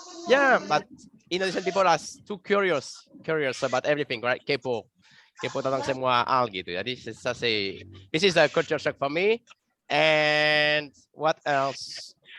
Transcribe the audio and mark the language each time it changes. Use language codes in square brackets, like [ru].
[en] Yeah, but Indonesian people are too curious about everything, right? [id] Kepo tentang semua hal gitu. [en] Jadi this is a culture shock for me. And what else?